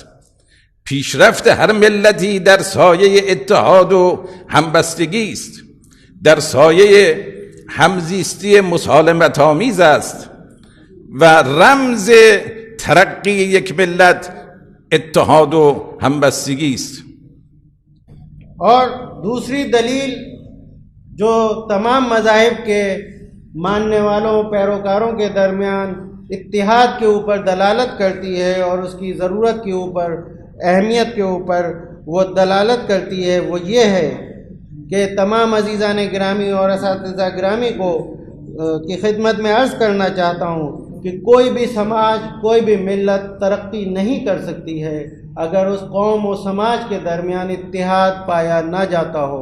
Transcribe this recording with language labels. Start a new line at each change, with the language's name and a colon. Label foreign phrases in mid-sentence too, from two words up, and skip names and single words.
Persian: پیشرفت هر ملتی در سایه اتحاد و همبستگی است، در سایه همزیستی مسالمت آمیز است و رمز ترقی یک ملت اتحاد و همبستگی است.
Urdu: اور دوسری دلیل جو تمام مذاہب کے ماننے والوں، پیروکاروں کے درمیان اتحاد کے اوپر دلالت کرتی ہے اور اس کی ضرورت کے اوپر، اہمیت کے اوپر وہ دلالت کرتی ہے، وہ یہ ہے کہ تمام عزیزان گرامی اور اساتذہ گرامی کو کی خدمت میں عرض کرنا چاہتا ہوں کہ کوئی بھی سماج، کوئی بھی ملت ترقی نہیں کر سکتی ہے اگر اس قوم و سماج کے درمیان اتحاد پایا نہ جاتا ہو.